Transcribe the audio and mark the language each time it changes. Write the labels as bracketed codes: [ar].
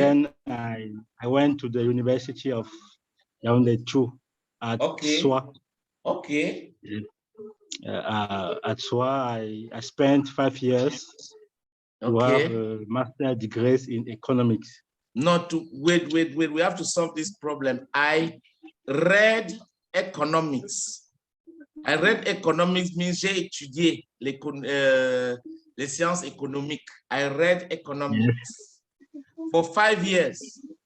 [en] And then I went to the University of Yaoundé too at SWA. Okay. At SWA, I spent 5 years to have a master's degree in economics. Wait. We have to solve this problem. I read economics. I read economics means [fr] j'ai étudié les sciences économiques. [en] I read economics for 5 years.